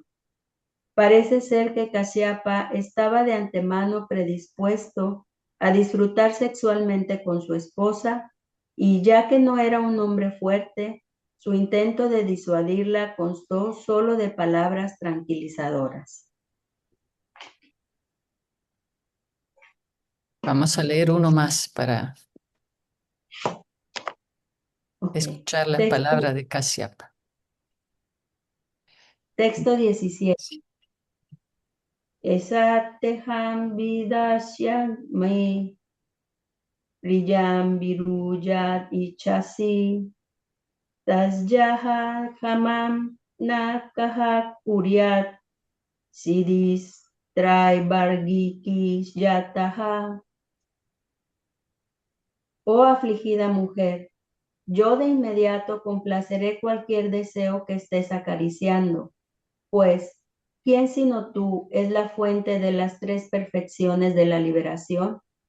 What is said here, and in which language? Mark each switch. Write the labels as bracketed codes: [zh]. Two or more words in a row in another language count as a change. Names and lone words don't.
[es] Parece ser que Casiapa estaba de antemano predispuesto a disfrutar sexualmente con su esposa, y ya que no era un hombre fuerte, su intento de disuadirla constó solo de palabras tranquilizadoras. Vamos a leer uno más para Okay. escuchar las palabras de Casiapa. Texto 17. [sa] Esateham vidasyan me riyam virujat ichasi tasyaha hamam nakaha kuryat sidis traibargiki yataha. [es] Oh afligida mujer, yo de inmediato complaceré cualquier deseo que estés acariciando, pues, ¿quién sino tú es la fuente de las tres perfecciones de la liberación?